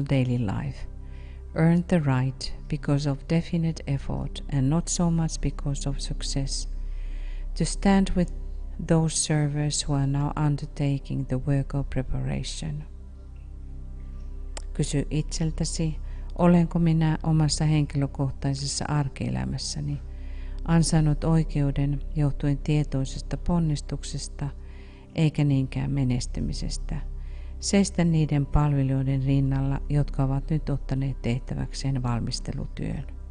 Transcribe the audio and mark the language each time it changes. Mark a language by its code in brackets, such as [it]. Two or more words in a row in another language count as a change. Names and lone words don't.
[en] daily life, earned the right because of definite effort and not so much because of success, to stand with those servers who are now undertaking the work of preparation? [fi] Kysy itseltäsi, olenko minä omassa henkilökohtaisessa arkielämässäni ansainnut oikeuden johtuen tietoisesta ponnistuksesta eikä niinkään menestymisestä, seistä niiden palvelijoiden rinnalla, jotka ovat nyt ottaneet tehtäväkseen valmistelutyön.